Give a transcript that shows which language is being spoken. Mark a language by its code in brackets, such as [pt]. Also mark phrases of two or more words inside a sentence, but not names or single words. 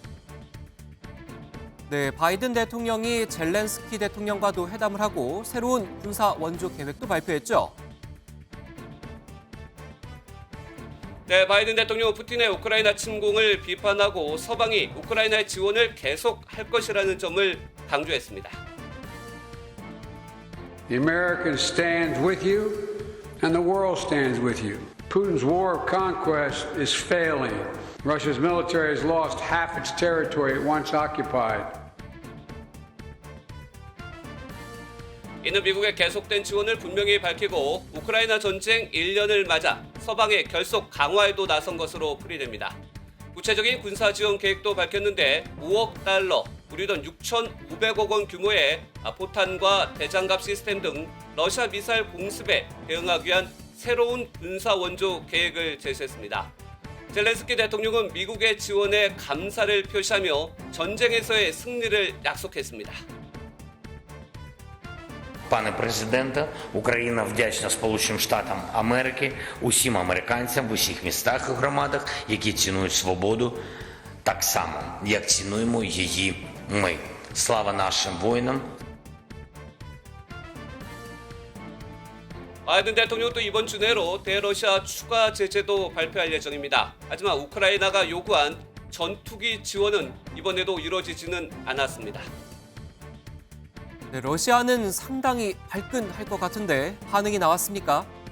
[ko] 네, 바이든 대통령이 젤렌스키 대통령과도 회담을 하고 새로운 군사 원조 계획도 발표했죠. 네, 바이든 대통령은 푸틴의 우크라이나 침공을 비판하고 서방이 우크라이나의 지원을 계속할 것이라는 점을 강조했습니다. [en] The Americans stand with you and the world stands with you. Putin's war of conquest is failing. Russia's military has lost half its territory it once occupied. [ko] 이는 미국의 계속된 지원을 분명히 밝히고 우크라이나 전쟁 1년을 맞아 서방의 결속 강화에도 나선 것으로 풀이됩니다. 구체적인 군사 지원 계획도 밝혔는데 5억 달러, 우리 돈 6,500억 원 규모의 포탄과 대장갑 시스템 등 러시아 미사일 공습에 대응하기 위한 새로운 군사 원조 계획을 제시했습니다. 젤렌스키 대통령은 미국의 지원에 감사를 표시하며 전쟁에서의 승리를 약속했습니다. [uk] Пане президенте, Україна вдячна Сполученим Штатам Америки, усім американцям в усіх містах і громадах, які цінують свободу, так само, як цінуємо її ми. Слава нашим воїнам! [ko] 바이든 대통령도 이번 주 내로 대러시아 추가 제재도 발표할 예정입니다. 하지만 우크라이나가 요구한 전투기 지원은 이번에도 이루어지지는 않았습니다. 네, 러시아는 상당히 발끈할 것 같은데 반응이 나왔습니까?